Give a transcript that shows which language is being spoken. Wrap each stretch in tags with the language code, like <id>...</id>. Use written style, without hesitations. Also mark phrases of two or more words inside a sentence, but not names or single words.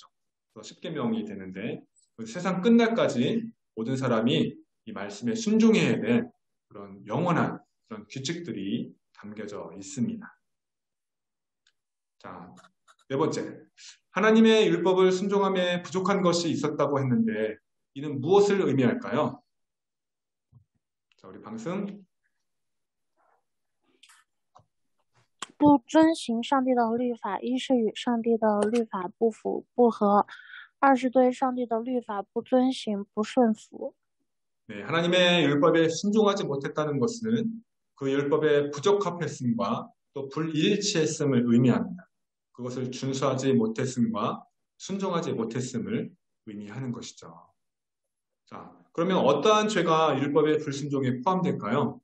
<ko>십계명이 되는데 세상 끝날까지 모든 사람이 이 말씀에 순종해야 될 그런 영원한 그런 규칙들이 담겨져 있습니다. 자, 네 번째. 하나님의 율법을 순종함에 부족한 것이 있었다고 했는데 이는 무엇을 의미할까요? 자, 우리 방승.</ko> <zh>不遵行上帝的律法，一是与上帝的律法不符不合，二是对上帝的律法不遵行不顺服。</zh> <ko>네, 하나님의 율법에 순종하지 못했다는 것은 그 율법의 부적합했음과 또 불일치했음을 의미합니다. 그것을 준수하지 못했음과 순종하지 못했음을 의미하는 것이죠. 자, 그러면 어떠한 죄가 율법의 불순종에 포함될까요?</ko>